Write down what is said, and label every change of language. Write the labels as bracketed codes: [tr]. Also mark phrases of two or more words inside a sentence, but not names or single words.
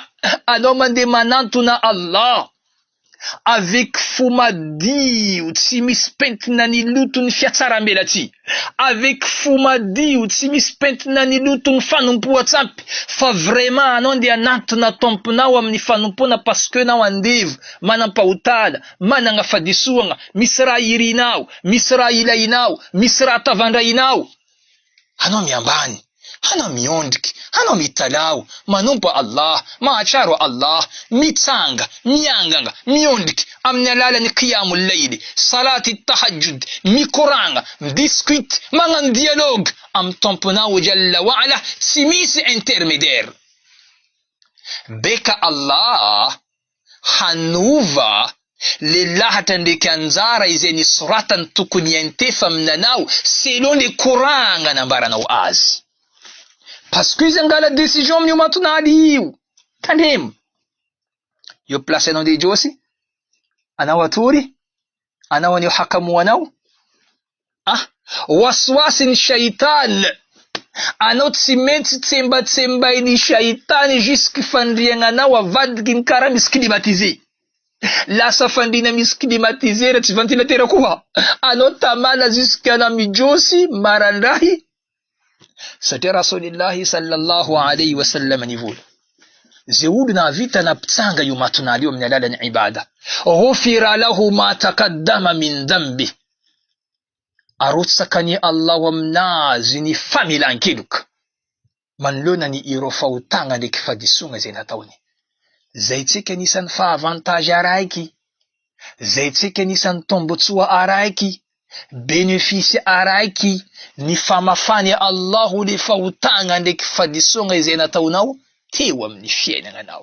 [mg] Anao mandeha manantona Allah avec fo madio, tsy misy pentina ny lotony fiatsarambelatsy, avec fo madio, tsy misy pentina ny lotony fanompoan-tsampy, fa vraiment anao ndeha anantona tomponao amin'ny fanompoana [fr] parce que [mg] nao andevo, manampahotana, managna fadisoagna, misy raha irinao, misy raha ilainao, misy raha tavandrainao. Anao miambany, anao miondriky, anao mitalao, manompo Allah, mahatsaro Allah, mitsanga, mianganga, miondriky amin'ny alalany [ar] قيام الليل، صلاة التهجد, [mg] mikoragna, midiscuite, magnano dialogue amin'ny tomponao [ar] جل وعلا, [mg] tsy misy intermédiaire. Beka Allah hanova le lahatra ndraiky anjara izay nisoratany tokony iantefa aminanao selon le koragna nambaranao azy. [fr] Parce que [mg] izy angala décision amin'io matonali io. Tandremo. Io place anao ndeha josy, anao atory, anao anio hakamoanao. Wasiwasi ny shaitan. Anao tsy maintsy tsembatsembainy shaitan jusque fandriagnanao avadiky ny karaha misy climatisé. Lasa fandrina misy climatisé tsy ventilateur koa. Anao tamana jusque ana mijosy marandrahy. Satria Rasulillahi [ar] صلى الله عليه وسلم [mg] nivola. Ze olona vita napitsanga io matonali io amin'ny alalany ibada. [ar] غفر له ما تقدم من ذنبه. [mg] Arotsakany Allah aminazy ny familan-keloka. Manoloana ny ireo fahotagna ndraiky fadisogna zay nataony. Zay tsika nisan'ny fahavantage araiky. Zay tsika nisan'ny tombotsoa araiky. Bénéfice araiky ny famafany Allahu le fahotagna ndraiky fadisogna izay nataonao teo amin'ny fiainagnanao.